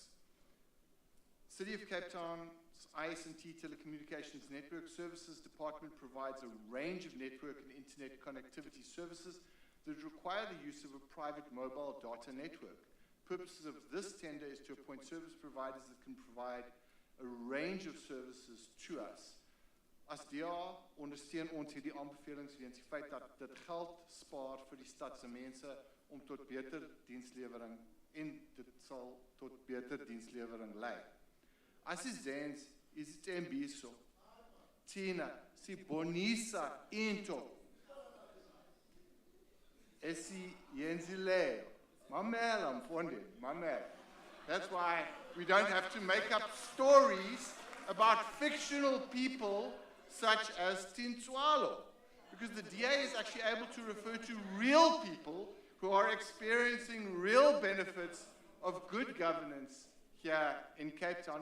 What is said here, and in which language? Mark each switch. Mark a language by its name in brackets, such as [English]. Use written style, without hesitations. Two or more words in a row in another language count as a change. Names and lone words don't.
[English] City of Cape Town's IS&T Telecommunications Network Services Department provides a range of network and internet connectivity services that require the use of a private mobile data network. Purposes of this tender is to appoint service providers that can provide a range of services to us. [Afrikaans] As DA ondersteun ons hierdie aanbevelings weens die feit dat dit geld spaar vir die stad se mense om tot beter dienslewering en dit sal tot beter dienslewering lei. [Xhosa] Asizenzi izithembiso thina sibonisa into esiyenzileyo. Mamela mfundi, mamela. [English] That's why we don't have to make up stories about fictional people such as Tintswalo, because the DA is actually able to refer to real people who are experiencing real benefits of good governance here in Cape Town.